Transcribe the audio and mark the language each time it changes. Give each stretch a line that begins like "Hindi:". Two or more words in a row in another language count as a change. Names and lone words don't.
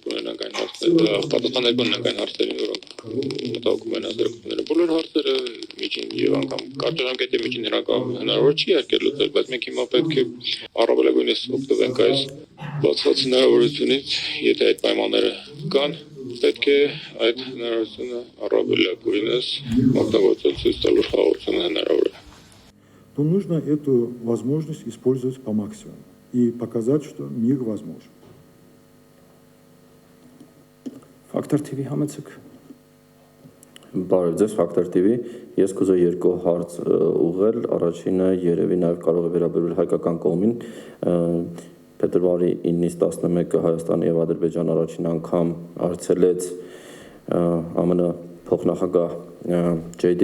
Armenian: կունենանք այն հարցերը, պատասխաններ կունենանք այն հարցերին, որոնք մտահոգում են հասարակությունները։ Բոլոր հարցերը միջին եւ անգամ կարճաժամկետի միջին հնարավոր չի արկել լուծել, բայց մենք հիմա պետք է առավելագույնս օգտվենք այս բացված հնարավորությունից, եթե այդ պայմանները կան, պետք է այդ հնարավորությունը առավելագույնս օգտագործել, ցույց տալ, որ խաղաղությունը հնարավոր է։
Russian: То нужно эту возможность использовать по максимуму и показать, что мир возможен.
Armenian: Ֆակտոր TV համեցեք։ Բարև ձեզ, Ֆակտոր TV։ Ես կուզեի երկու հարց ուղղել։ Առաջինը երևի նաև կարող է վերաբերել հայկական կողմին։ Փետրվարի 9-ից 11-ը Հայաստան եւ Ադրբեջան առաջին անգամ այցելեց ԱՄՆ փոխնախագահ J.D.